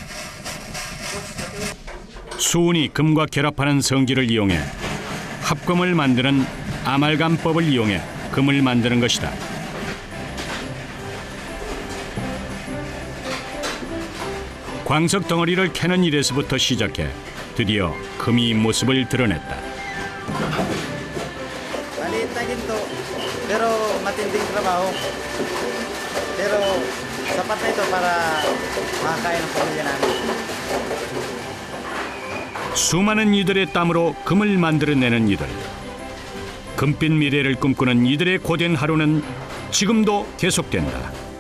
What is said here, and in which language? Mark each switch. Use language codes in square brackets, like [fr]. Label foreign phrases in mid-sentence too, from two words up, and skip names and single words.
[ko] 수은이 금과 결합하는 성질을 이용해 합금을 만드는 아말감법을 이용해 금을 만드는 것이다. 광석 덩어리를 캐는 일에서부터 시작해 드디어 금이 모습을 드러냈다. [tl] Maliit na ginto, pero matinding trabaho. Pero sapat na ito para makakain ang pamilya namin. [ko] 수많은 이들의 땀으로 금을 만들어내는 이들. 금빛 미래를 꿈꾸는 이들의 고된 하루는 지금도 계속된다.